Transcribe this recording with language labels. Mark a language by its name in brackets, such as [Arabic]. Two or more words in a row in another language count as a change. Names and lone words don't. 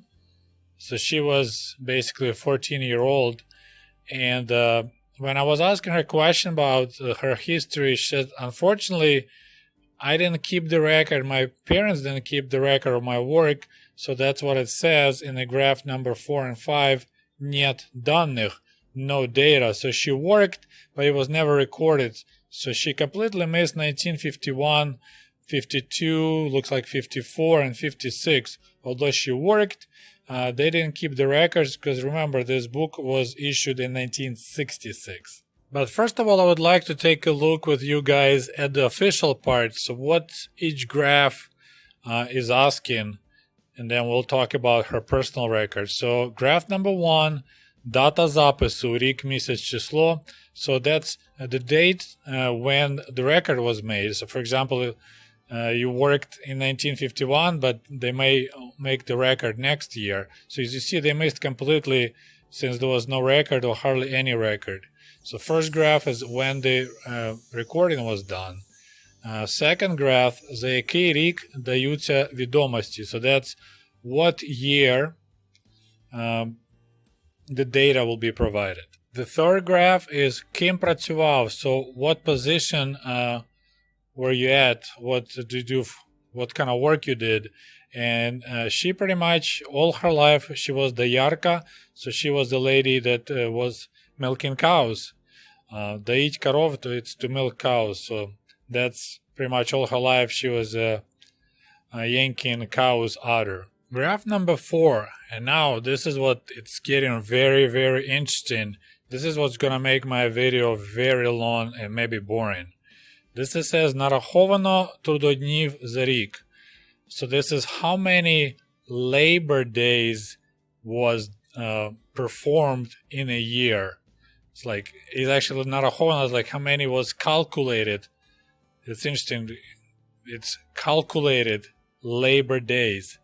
[English] So she was basically a 14-year-old, and when I was asking her a question about her history, she said, unfortunately, I didn't keep the record. My parents didn't keep the record of my work. So that's what it says in the graph number 4 and 5. [Russian] Нет данных, [English] no data. So she worked, but it was never recorded. So she completely missed 1951, 52, looks like 54, and 56. Although she worked, they didn't keep the records because remember, this book was issued in 1966. But first of all, I would like to take a look with you guys at the official part. So what each graph is asking, and then we'll talk about her personal record. So graph number 1, [Ukrainian] data запису, рік, місяць, число. [English] So that's the date when the record was made. So for example, you worked in 1951, but they may make the record next year. So as you see, they missed completely since there was no record or hardly any record. So first graph is when the recording was done. Second graph, [Ukrainian] за який рік даються відомості. [English] So that's what year the data will be provided. The third graph is [Ukrainian] Kim працював, [English] so what position were you at, what did you do, what kind of work you did. And she pretty much all her life she was доярка, so she was the lady that was milking cows. [Russian] Доить коров, [English] it's to milk cows, so that's pretty much all her life she was yanking cows udder. Graph number 4, and now this is what it's getting very, very interesting. This is what's gonna make my video very long and maybe boring. This says [Ukrainian] нараховано трудоднів за рік. [English] So this is how many labor days was performed in a year. It's actually нараховано is like how many was calculated. It's interesting. It's calculated labor days.